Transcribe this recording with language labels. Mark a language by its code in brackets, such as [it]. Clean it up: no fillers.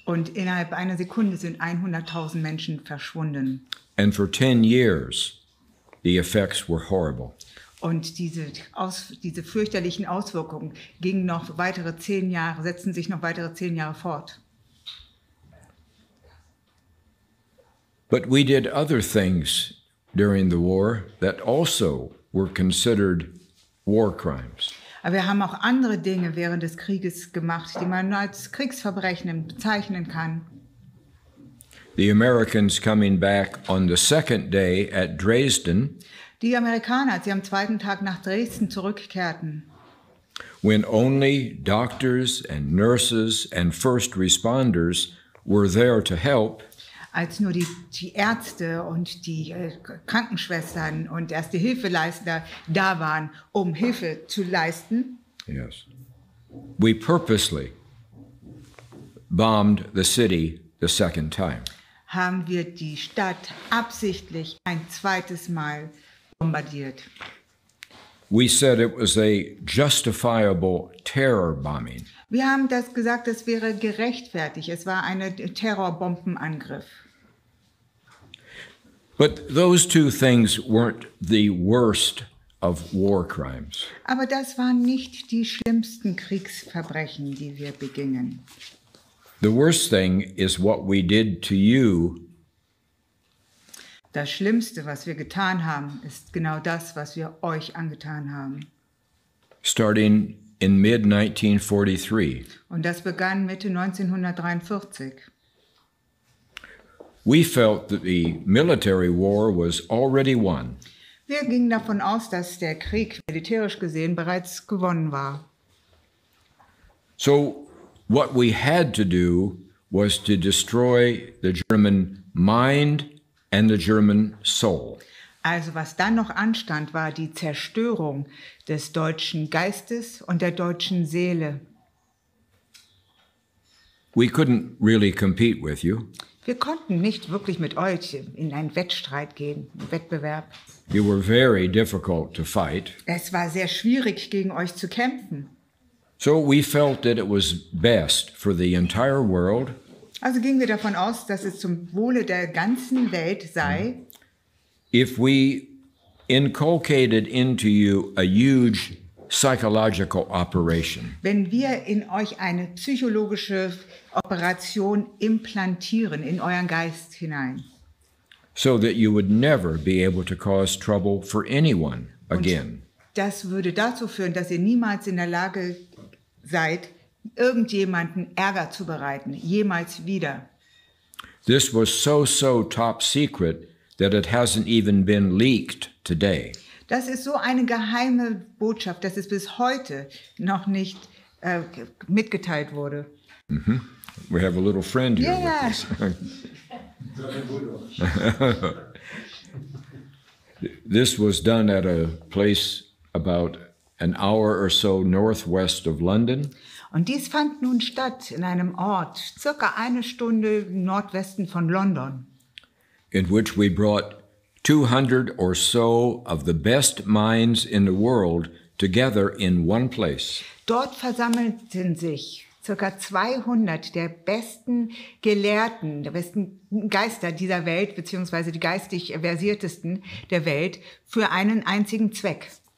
[de] Und innerhalb einer Sekunde sind 100.000 Menschen verschwunden. [en] And for 10 years, the effects were horrible. [de] Und diese fürchterlichen Auswirkungen setzten sich noch weitere 10 Jahre fort. [en] But we did other things during the war that also were considered war crimes. [de] Aber wir haben auch andere Dinge während des Krieges gemacht, die man als Kriegsverbrechen bezeichnen kann. [en] The Americans coming back on the second day at Dresden. [de] Die Amerikaner, als sie am zweiten Tag nach Dresden zurückkehrten. [en] When only doctors and nurses and first responders were there to help. [de] Als nur die Ärzte und die Krankenschwestern und erste Hilfeleister da waren, um Hilfe zu leisten. [en] Yes. We purposely bombed the city the second time. [de] Haben wir die Stadt absichtlich ein zweites Mal bombardiert. [en] We said it was a justifiable terror bombing. [de] Wir haben gesagt, es wäre gerechtfertigt. Es war ein Terrorbombenangriff. [en] But those two things weren't the worst of war crimes. [de] Aber das waren nicht die schlimmsten Kriegsverbrechen, die wir begingen. [en] The worst thing is what we did to you. [de] Das Schlimmste, was wir getan haben, ist genau das, was wir euch angetan haben. [en] Starting in mid-1943. [de] Und das begann Mitte 1943. [en] We felt that the military war was already won. [de] Wir gingen davon aus, dass der Krieg militärisch gesehen bereits gewonnen war. [en] So what we had to do was to destroy the German mind and the German soul. [de] Also was dann noch anstand, war die Zerstörung des deutschen Geistes und der deutschen Seele. [en] We couldn't really compete with you. [de] Wir konnten nicht wirklich mit euch in einen Wettstreit gehen, einen Wettbewerb. [en] You were very difficult to fight. [de] Es war sehr schwierig, gegen euch zu kämpfen. [en] So we felt that it was best for the entire world. [de] Also gingen wir davon aus, dass es zum Wohle der ganzen Welt sei, [en] if we inculcated into you a huge psychological operation. [de] Wenn wir in euch eine psychologische Operation implantieren in euren Geist hinein. [en] so that you would never be able to cause trouble for anyone again. [de] Das würde dazu führen, dass ihr niemals in der Lage seid, irgendjemanden Ärger zu bereiten, jemals wieder. [en] This was so top secret that it hasn't even been leaked today. [de] Das ist so eine geheime Botschaft, dass es bis heute noch nicht mitgeteilt wurde. Mm-hmm. [en] We have a little friend here Yeah. with us. This was done at a place about an hour or so northwest of London. [de] Und dies fand nun statt in einem Ort, circa eine Stunde im Nordwesten von London, [en] in which we brought 200 or so of the best minds in the world together in one place. [de] Dort versammelten sich circa 200 der besten Gelehrten, der besten Geister dieser Welt, beziehungsweise die geistig versiertesten der Welt, für einen einzigen Zweck.